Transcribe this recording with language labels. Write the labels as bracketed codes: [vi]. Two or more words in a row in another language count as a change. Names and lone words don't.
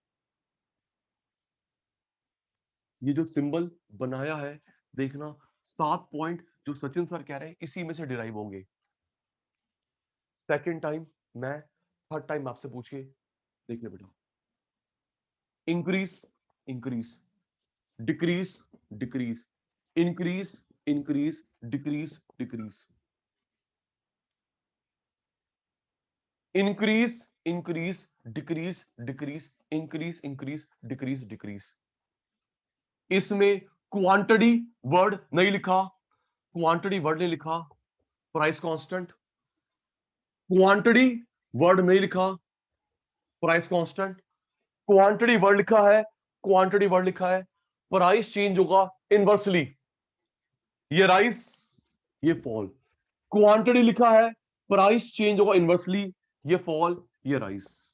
[hi] ये जो सिंबल बनाया है, देखना 7 पॉइंट जो सचिन सर कह रहे हैं इसी में से डिराइव होंगे। [en] second time [hi] मैं, [en] third time [hi] आपसे पूछ के देखने बेटा। [en] increase, increase, decrease, decrease, increase, increase, decrease, decrease, increase, increase, decrease, decrease, increase, increase, decrease, decrease. [hi] इसमें [en] quantity word [hi] नहीं लिखा, [en] quantity word [hi] नहीं लिखा, [en] price constant, quantity word [hi] नहीं लिखा, [en] price constant, quantity word [hi] लिखा है, [en] quantity word [hi] लिखा है, [en] price change [hi] होगा इनवर्सली, ये राइज, ये फॉल, क्वांटिटी लिखा है, [en] price change [hi] होगा इनवर्सली, ये फॉल, ये राइज।